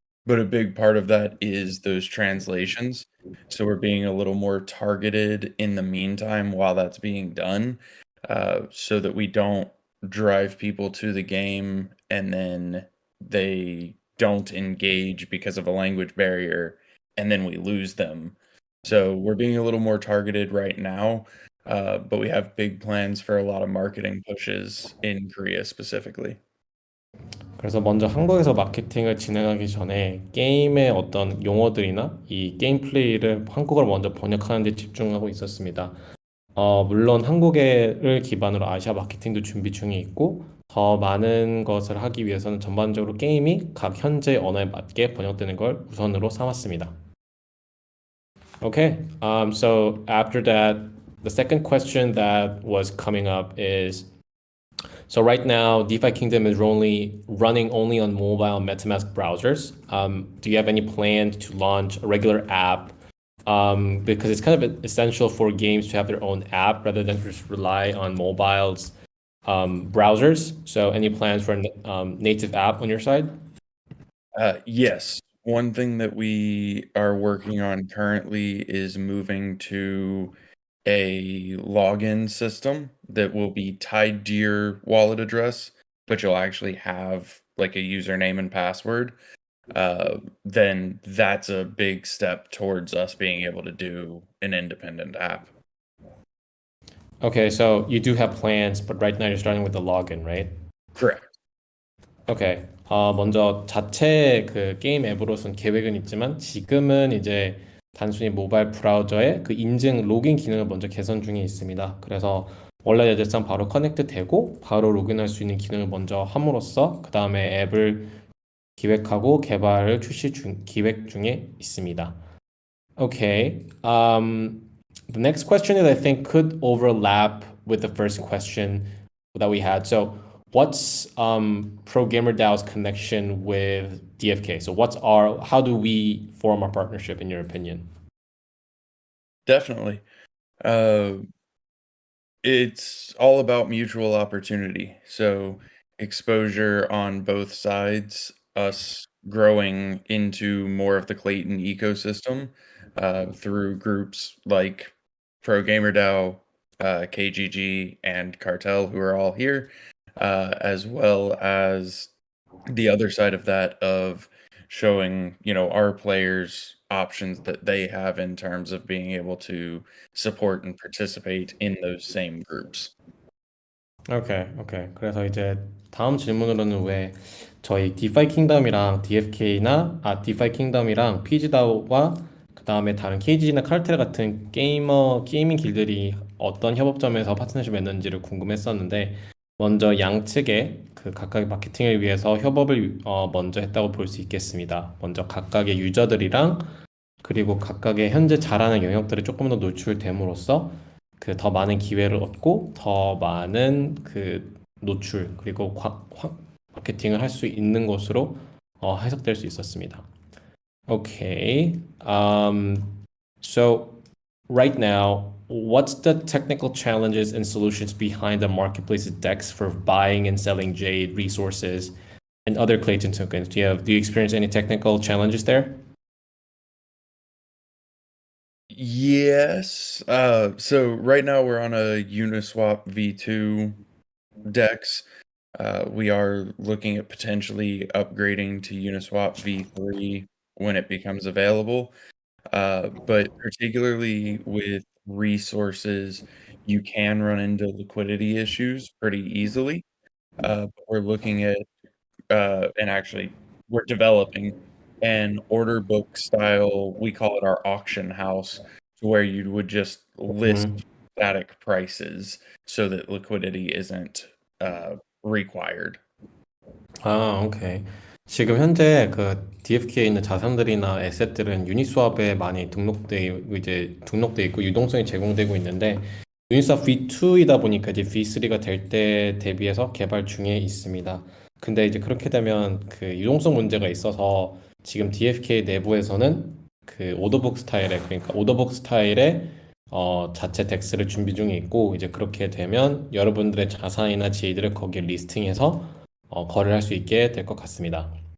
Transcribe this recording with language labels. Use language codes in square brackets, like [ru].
[en] But a big part of that is those translations. So we're being a little more targeted in the meantime while that's being done, so that we don't drive people to the game and then they don't engage because of a language barrier and then we lose them. So we're being a little more targeted right now. but we have big plans for a lot of marketing pushes in Korea specifically. [ko] 그래서 먼저 한국에서 마케팅을 진행하기 전에 게임의 어떤 용어들이나 이 게임 플레이를 한국어로 먼저 번역하는 데 집중하고 있었습니다. 물론 한국어를 기반으로 아시아 마케팅도 준비 중에 있고 더 많은 것을 하기 위해서는 전반적으로 게임이 각 현재 언어에 맞게 번역되는 걸 우선으로 삼았습니다. [en] Okay, so after that, the second question that was coming up is, so right now, DeFi Kingdom is running only on mobile MetaMask browsers. Do you have any plan to launch a regular app? Because it's kind of essential for games to have their own app rather than just rely on mobiles browsers. So any plans for a native app on your side? Yes. One thing that we are working on currently is moving to a login system that will be tied to your wallet address, but you'll actually have like a username and password. Then that's a big step towards us being able to do an independent app. Okay, so you do have plans, but right now you're starting with the login, right? Correct. 오케이. [ko] 먼저 자체 그 게임 앱으로선 계획은 있지만 지금은 이제 단순히 모바일 브라우저에 그 인증 로그인 기능을 먼저 개선 중에 있습니다. 그래서 원래 여대상 바로 커넥트 되고 바로 로그인할 수 있는 기능을 먼저 함으로써 그 다음에 앱을 기획하고 개발을 기획 중에 있습니다. [en] Okay. The next question is I think could overlap with the first question that we had. So what's Pro Gamer DAO's connection with DFK? So how do we form our partnership in your opinion? Definitely. It's all about mutual opportunity. So exposure on both sides, us growing into more of the Clayton ecosystem through groups like Pro Gamer DAO, KGG, and Cartel, who are all here, as well as the other side of that of showing, our players options that they have in terms of being able to support and participate in those same groups. 오케이. [ko] 그래서 이제 다음 질문으로는 왜 저희 디파이 킹덤이랑 디파이 킹덤이랑 피지다오와 그 다음에 다른 KG나 카르텔 같은 게이밍 길들이 어떤 협업점에서 파트너십 맺는지를 궁금했었는데 먼저 양측의 그 각각의 마케팅을 위해서 협업을 먼저 했다고 볼 수 있겠습니다. 먼저 각각의 유저들이랑 그리고 각각의 현재 잘하는 영역들이 조금 더 노출됨으로써 그 더 많은 기회를 얻고 더 많은 그 노출 그리고 마케팅을 할 수 있는 것으로 해석될 수 있었습니다. [en] Okay. So right now, what's the technical challenges and solutions behind the marketplace's DEX for buying and selling Jade resources and other Clayton tokens? Do you experience any technical challenges there? Yes. So right now we're on a Uniswap V2 DEX. We are looking at potentially upgrading to Uniswap V3 when it becomes available. But particularly with resources, you can run into liquidity issues pretty easily. But we're looking at, and actually, we're developing an order book style, we call it our auction house, to where you would just list static prices so that liquidity isn't required. 오케이. [ko] 지금 현재 그 DFK에 있는 자산들이나 에셋들은 유니스왑에 많이 등록돼 있고 유동성이 제공되고 있는데 유니스왑 V2이다 보니까 이제 V3가 될 때 대비해서 개발 중에 있습니다. 근데 이제 그렇게 되면 그 유동성 문제가 있어서 지금 DFK 내부에서는 그 오더북 스타일의 자체 덱스를 준비 중에 있고 이제 그렇게 되면 여러분들의 자산이나 제이들을 거기에 리스팅해서 거래할 수 있게 될 것 같습니다.